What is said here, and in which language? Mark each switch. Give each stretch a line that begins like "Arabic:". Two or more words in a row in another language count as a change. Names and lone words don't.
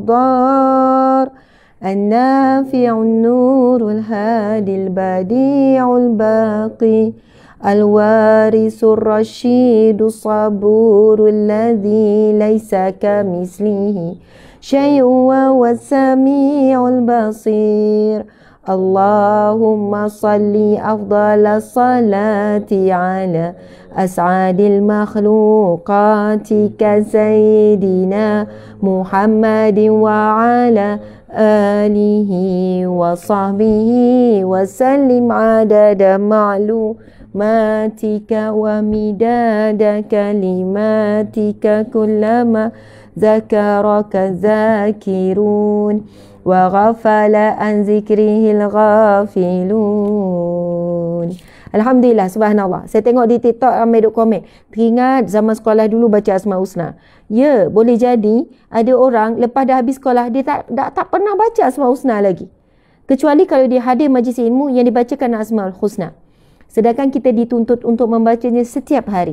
Arabic: الضار النافع النور الهادي البديع الباقي الوارث الرشيد الصبور الذي ليس كمثله شيء والسميع البصير اللهم صل أفضل صلاة على أسعد مخلوقاتك سيدنا محمد وعلى آله وصحبه وسلم عدد معلوماتك ومداد كلماتك كلما ذكرك ذاكر وغفل عن ذكره الغافلون. الحمد لله، سبحان الله.
Malay: Saya tengok di TikTok ramai duk komen. Teringat zaman sekolah dulu baca Asmaul Husna. Ya, boleh jadi ada orang lepas dah habis sekolah dia tak pernah baca Asmaul Husna lagi. Kecuali kalau dia hadir majlis ilmu yang dibacakan Asmaul Husna. Sedangkan kita dituntut untuk membacanya setiap hari.